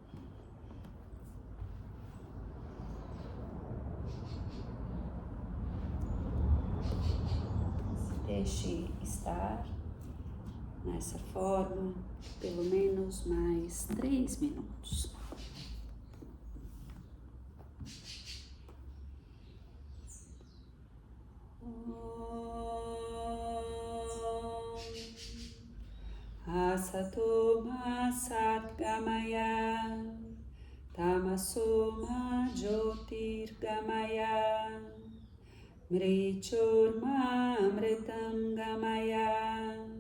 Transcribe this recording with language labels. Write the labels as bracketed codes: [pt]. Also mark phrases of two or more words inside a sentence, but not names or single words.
[pt] Deixe estar nessa forma pelo menos mais 3 minutos. [sa] असतो मा सद्गमय, तमसो मा ज्योतिर्गमय, मृत्योर्मा अमृतं गमय.